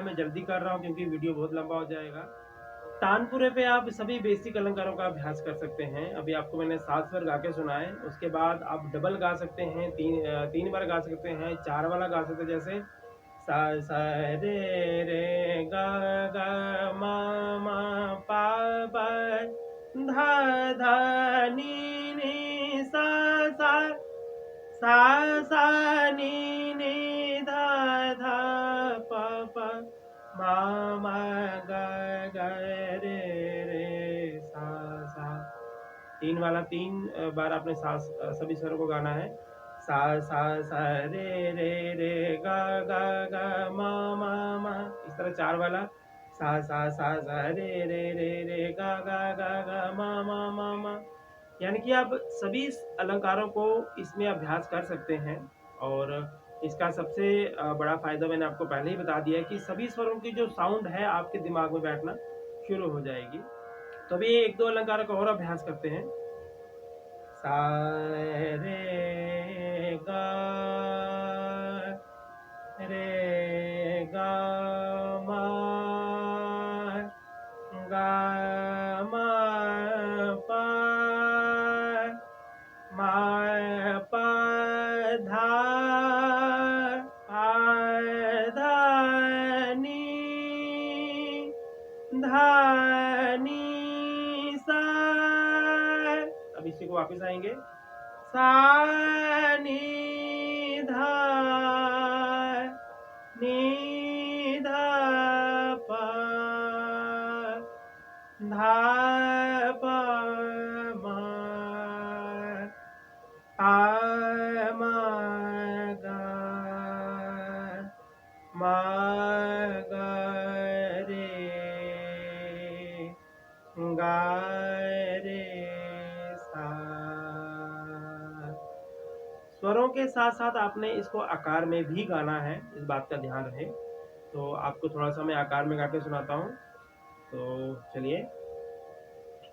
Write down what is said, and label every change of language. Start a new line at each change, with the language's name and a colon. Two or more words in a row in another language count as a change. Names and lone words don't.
Hindi: मैं जल्दी कर रहा हूँ क्योंकि वीडियो बहुत लंबा हो जाएगा। तानपुरे पे आप सभी बेसिक अलंकारों का अभ्यास कर सकते हैं। अभी आपको मैंने 7 स्वर गा के सुनाए, उसके बाद आप डबल गा सकते हैं, 3 बार गा सकते हैं, 4 वाला गा सकते हैं, जैसे सा सा रे रे गा गा मा मा पा पा धा धा नी नी सा सा सा सा नी नी धा धा पा पा मा मा गा गा रे रे सा सा। 3 वाला 3 बार आपने सभी स्वरों को गाना है। सा सा सा रे रे रे गा गा गा मा मा मा। इस तरह 4 वाला सा सा सा सा रे रे रे रे गा गा गा गा मा मा मा मा। यानी कि आप सभी अलंकारों को इसमें अभ्यास कर सकते हैं। और इसका सबसे बड़ा फ़ायदा मैंने आपको पहले ही बता दिया है कि सभी स्वरों की जो साउंड है आपके दिमाग में बैठना शुरू हो जाएगी। तो अभी 1-2 अलंकारों का और अभ्यास करते हैं। सा रे गा रे गा मा गा मा पा मा पा धा पा धा नी धा नी सा। अब इसी को वापस आएंगे। सा नी धा नी धा पा धा पा मा पा मा गा मा गा रे गा रे सा। स्वरों के साथ साथ आपने इसको आकार में भी गाना है, इस बात का ध्यान रहे। तो आपको थोड़ा सा मैं आकार में गा के सुनाता हूँ। तो चलिए।